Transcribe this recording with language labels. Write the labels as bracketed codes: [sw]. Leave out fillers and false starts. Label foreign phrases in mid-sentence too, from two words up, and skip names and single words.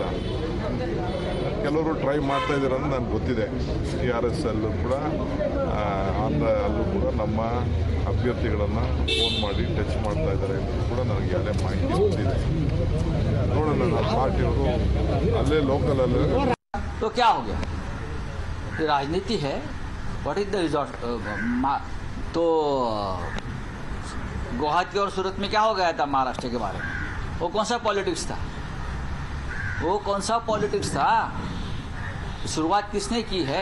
[kn] ಕೆಲವರು ಟ್ರೈ ಮಾಡ್ತಾ ಇದ್ದಾರೆ ಅಂತ ನನಗೆ ಗೊತ್ತಿದೆ. TRS ಅಲ್ಲೂ ಕೂಡ ಅಲ್ಲೂ ಕೂಡ ನಮ್ಮ ಅಭ್ಯರ್ಥಿಗಳನ್ನು ಫೋನ್ ಮಾಡಿ ಟಚ್ ಮಾಡ್ತಾ ಇದ್ದಾರೆ ಅಂತ ಕೂಡ ನನಗೆ ಯಾವುದೇ ಮಾಹಿತಿ ಗೊತ್ತಿದೆ. ನೋಡೋಣ, ನಮ್ಮ ಪಾರ್ಟಿಯವರು ಅಲ್ಲೇ ಲೋಕಲ್ ಅಲ್ಲೇ. [hi] तो क्या हो गया? राजनीति है, [en] what is the resort? [hi] तो गुवाहाटी और सूरत में क्या हो गया था महाराष्ट्र के बारे में? वो कौन सा पॉलिटिक्स था? शुरुआत किसने की है?